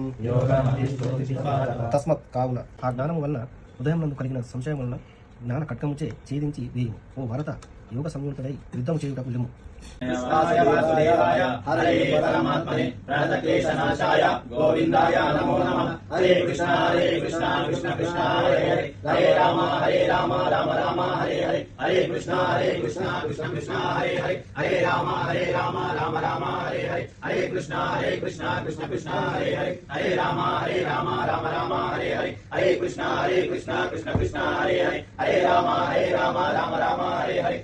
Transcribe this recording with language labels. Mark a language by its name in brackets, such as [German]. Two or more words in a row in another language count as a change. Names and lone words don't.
[Telugu] తస్మత్ కావున ఆ జ్ఞానము వలన ఉదయం నందు కలిగిన సంశయం వలన జ్ఞాన కట్కముచే ఛేదించి వేయు. ఓ భరత, యోగ సంయుక్తుడై యుద్ధం చేయుటకు వెళ్ళుము. [Sanskrit] హరే పరమాత్మనే ప్రణతక్లేశనాశాయ గోవిందాయ నమో నమః. హరే కృష్ణ కృష్ణ కృష్ణ హరే హరే. హరే రామ రామ రామ హరే హరే. హరే కృష్ణ కృష్ణ కృష్ణ హరే హరే. హరే రామ రామ రామ హరే హరే. హరే కృష్ణ కృష్ణ కృష్ణ హరే హరే. హరే రామ రామ రామ హరే హరే. హరే కృష్ణ కృష్ణ కృష్ణ హరే హరే. హరే రామ రామ రామ హరే హరే.